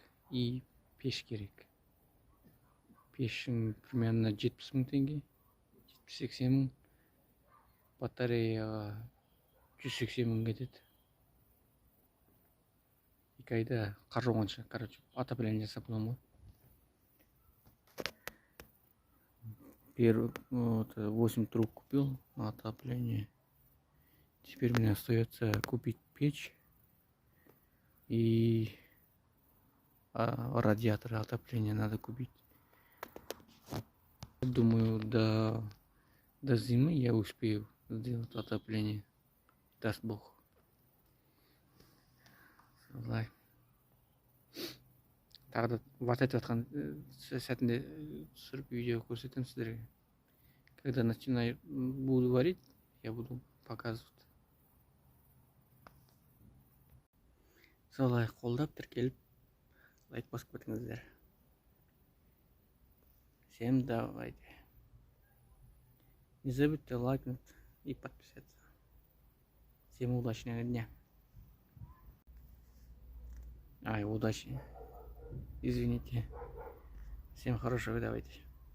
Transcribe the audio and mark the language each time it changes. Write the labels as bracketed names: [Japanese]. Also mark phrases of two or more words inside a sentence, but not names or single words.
[Kazakh] И пеш керек. Пешің примерно 70 мың теңге. 70-80 мың. Батареяға 180 мың кетеді. 2 айда қар жауғанша, короче, отопление жасап боламын ғой. [Russian] Первый, вот, 8 труб купил на отопление. Теперь мне остается купить печь и радиатор отопления надо купить. Думаю, до зимы я успею сделать отопление. Даст Бог. [Kazakh] Тағы да ват етіп жатқан сәтінде түсіріп видео көрсетемін сіздерге. [Russian] Когда буду варить, я буду показывать. [Kazakh] Солай қолдап тіркеліп лайк басып кетіңіздер. [Russian] Всем давайте. Не забудьте лайкнуть и подписаться. Всем удачного дня. Удачи. Извините. Всем хорошего, давайте.